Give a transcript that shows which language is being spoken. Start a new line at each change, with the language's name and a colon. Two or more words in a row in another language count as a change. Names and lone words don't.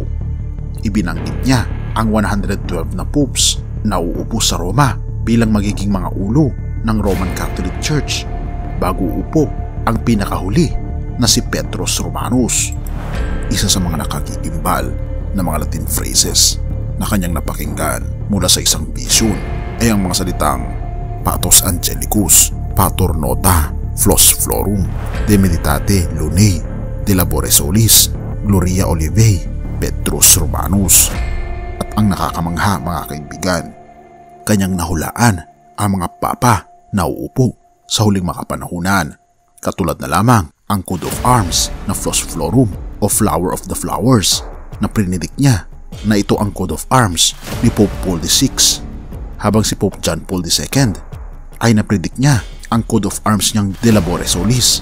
Filipino: Ibinanggit niya ang 112 na popes na uupo sa Roma bilang magiging mga ulo ng Roman Catholic Church bago uupo ang pinakahuli na si Petrus Romanus. Isa sa mga nakagigimbal na mga
English: Latin phrases
Filipino: na kanyang napakinggan mula sa isang vision ay ang mga salitang
Latin: Patos Angelicus, Pater Nota, Flos Florum, De Meditate Lunae, De Labore Solis, Gloria Olivae, Petrus Romanus.
Filipino: At ang nakakamangha mga kaibigan, kanyang nahulaan ang mga papa na uupo sa huling makapanahunan, katulad na lamang ang
English: Coat of Arms
Filipino: na
Latin: Flos Florum
Filipino: o
English: Flower of the Flowers,
Filipino: na prinidik niya na ito ang
English: Coat of Arms
Filipino: ni Pope Paul VI, habang si Pope John Paul II ay napredict niya ang
English: Coat of Arms
Filipino: niyang
Latin: De Labore Solis.